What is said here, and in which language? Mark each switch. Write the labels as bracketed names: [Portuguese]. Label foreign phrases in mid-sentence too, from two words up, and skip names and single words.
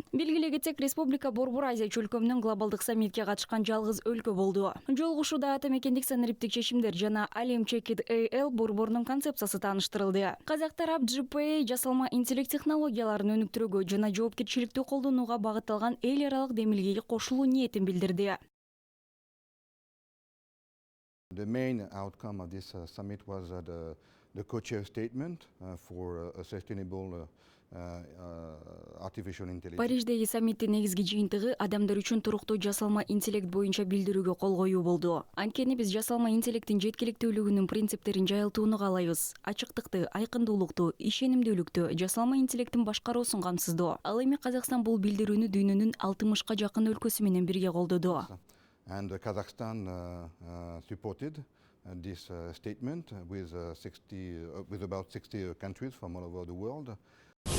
[Kyrgyz] Белгилей кетсек, Республика Борбор Азия чөлкөмүнүн глобалдык саммитке катышкан жалгыз өлкө болду. Жолугушууда ата мекендик санариптик чечимдер жана Алем Чекит AL борборунун концепциясы тааныштырылды. Казак тарап GPA жасалма интеллект технологияларын өнүктүрүүгө жана жоопкерчиликтүү колдонууга багытталган эл аралык демилгеге кошулуу ниетин билдирди. [English] The main outcome of this summit was the co-chair statement for a sustainable artificial intelligence. [Kyrgyz] Париждеги саммиттин негизги жыйынтыгы адамдар үчүн туруктуу жасалма интеллект боюнча билдирүүгө кол коюу болду. Анткени биз жасалма интеллекттин жеткиликтүүлүгүнүн принциптерин жайылтууну каалайбыз. Ачыктыкты, айкындуулукту, ишенимдүүлүктү, жасалма интеллекттин башкаруусун камсыздоо. Ал эми Казакстан бул билдирүүнү дүйнөнүн 60га жакын өлкөсү менен бирге колдоду. [English] And Kazakhstan supported this statement with about 60 countries from all over the world.